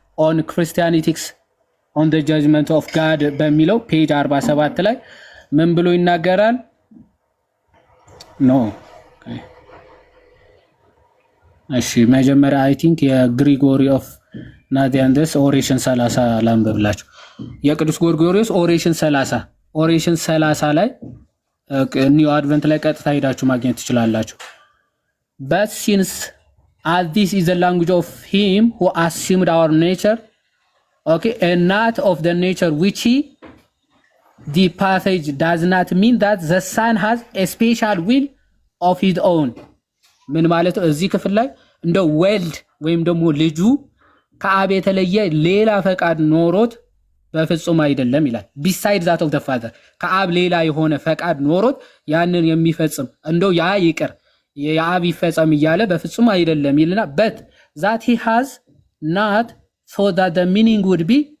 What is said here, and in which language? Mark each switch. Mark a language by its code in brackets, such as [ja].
[am] ኦን ክርስቲያኒቲክስ ኦን ዘ ጃጅመንት ኦፍ ጋድ በሚለው ፔጅ 47 ላይ ምን ብሎ ይናገራል? ኖ እሺ መጀመሪያ አይ ቲንክ የግሪጎሪ ኦፍ ናዚያንደስ ኦሬሽን 30 ላንብብላችሁ። የቅዱስ ጎርጎሪዮስ ኦሬሽን 30 ላይ ኒው አድቨንት ላይ ቀጥታ ሄዳችሁ ማግኘት ትችላላችሁ። [en] but since as this is the language of him who assumed our nature, okay, and not of the nature which he, the passage does not mean that the son has a special will of his own. [am] ምን ማለት ነው? እዚህ ክፍል ላይ እንደ ወልድ ወይም ደግሞ ልጁ ከአብ የተለየ ሌላ ፈቃድ ኖሮት በፍጹም አይደለም ይላል። ቢሳይድ ዛት ኦፍ ዘ ፋዘር ከአብ ሌላ የሆነ ፈቃድ ኖሮት ያንን የሚፈጽም እንደው ያ ይቅር የአብ ይፈጸም እያለ በፍጹም አይደለም ይልና [en] but that he has not so that the meaning would be